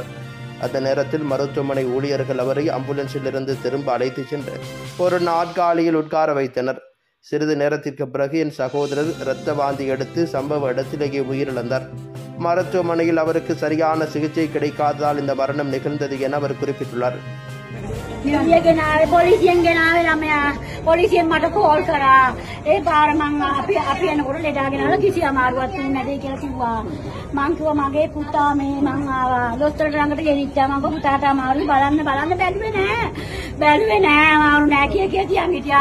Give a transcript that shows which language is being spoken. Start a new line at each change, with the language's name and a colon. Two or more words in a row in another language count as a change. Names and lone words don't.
Tamil: அந்த நேரத்தில் மருத்துவமனை ஊழியர்கள் அவரை ஆம்புலன்ஸில் இருந்து திரும்ப அழைத்து சென்று ஒரு நாற்காலியில் உட்கார வைத்தனர். சிறிது நேரத்திற்கு பிறகு என் சகோதரர் இரத்த வாந்தி எடுத்து சம்பவ இடத்திலேயே உயிரிழந்தார். மருத்துவமனையில் அவருக்கு சரியான சிகிச்சை கிடைக்காததால் இந்த மரணம் நிகழ்ந்தது என அவர் குறிப்பிட்டுள்ளார்.
Sinhala: පොලිසියෙන් ගෙනාවේ ළමයා පොලිසියෙන් මට කෝල් කරා. ඒ පාර මං අපි එනකොට ලෙඩා ගෙනලා කිසි අමාරුවක් වෙන්නේ නැදේ කියලා කිව්වා. මං කිව්වා මගේ පුතා මේ මං ආවා. දොස්තරට ළඟට ගෙනිච්චා. මං කිව්වා පුතාට අමාරුයි බලන්න බැලුවේ නෑ අමාරු නෑ කිය තියන් හිටියා.